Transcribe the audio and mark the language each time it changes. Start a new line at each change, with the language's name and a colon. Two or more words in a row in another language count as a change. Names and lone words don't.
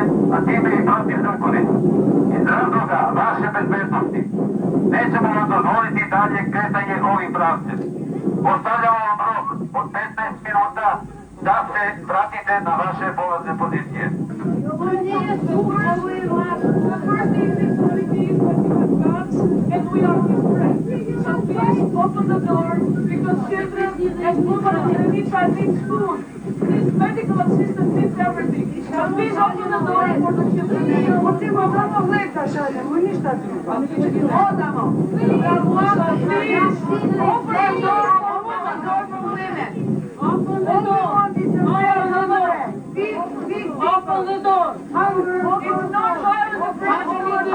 Serbian: a time i protiv zakonit. Iz razloga vaše bezbednosti nećemo vam dozvoliti dalje kretanje ovim pravcem. Postavljamo vam rok od 15 minuta da se vratite na vaše polazne pozicije.
English: And we are his friends. So please open the door because children and women need food. This medical assistance needs everything. So please open the door for the children.
Serbian: Potrebno samo leka šaljemo, ništa drugo. Odamo.
English: Please open the door for women. Open the door. Open the door. It's not hard to break.